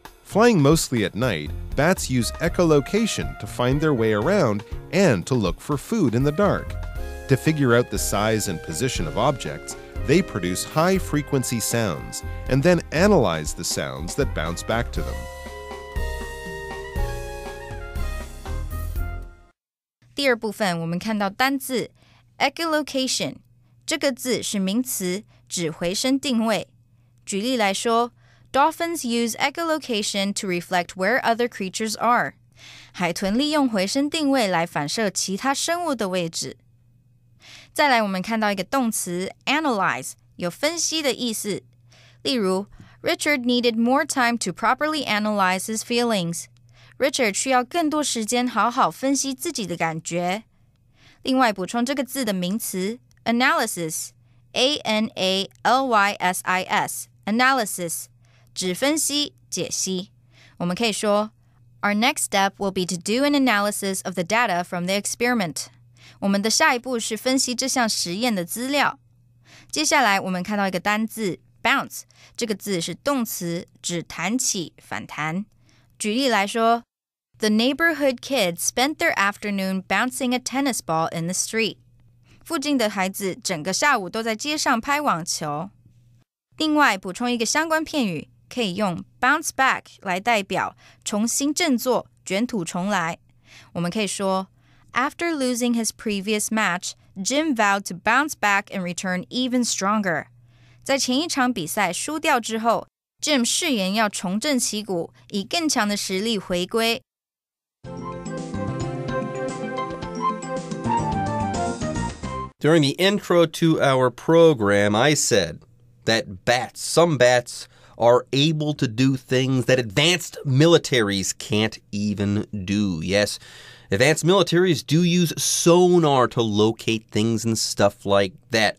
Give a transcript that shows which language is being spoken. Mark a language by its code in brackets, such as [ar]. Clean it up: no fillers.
[en] Flying mostly at night, bats use echolocation to find their way around and to look for food in the dark. To figure out the size and position of objects, they produce high-frequency sounds and then analyze the sounds that bounce back to them. [zh] 第二部分我们看到单字 echolocation 这个字是名词，指回声定位。举例来说 [en] Dolphins use echolocation to reflect where other creatures are. [zh] 海豚利用回声定位来反射其他生物的位置。再来我们看到一个动词 analyze 有分析的意思。例如 [en] Richard needed more time to properly analyze his feelings. [zh] Richard 需要更多时间好好分析自己的感觉。另外补充这个字的名词 analysis A-N-A-L-Y-S-I-S analysis 指分析、解析。我们可以说 [en] Our next step will be to do an analysis of the data from the experiment. [zh] 我们的下一步是分析这项实验的资料。接下来我们看到一个单字 bounce 这个字是动词，指弹起、反弹。举例来说 [en] The neighborhood kids spent their afternoon bouncing a tennis ball in the street. [zh] 附近的孩子整个下午都在街上拍网球。另外补充一个相关片语，可以用 bounce back 来代表重新振作、卷土重来。我们可以说 [en] After losing his previous match, Jim vowed to bounce back and return even stronger. [zh] 在前一场比赛输掉之后 Jim 誓言要重振旗鼓，以更强的实力回归。 [en] During the intro to our program, I said that some bats, are able to do things that advanced militaries can't even do. Yes, advanced militaries do use sonar to locate things and stuff like that.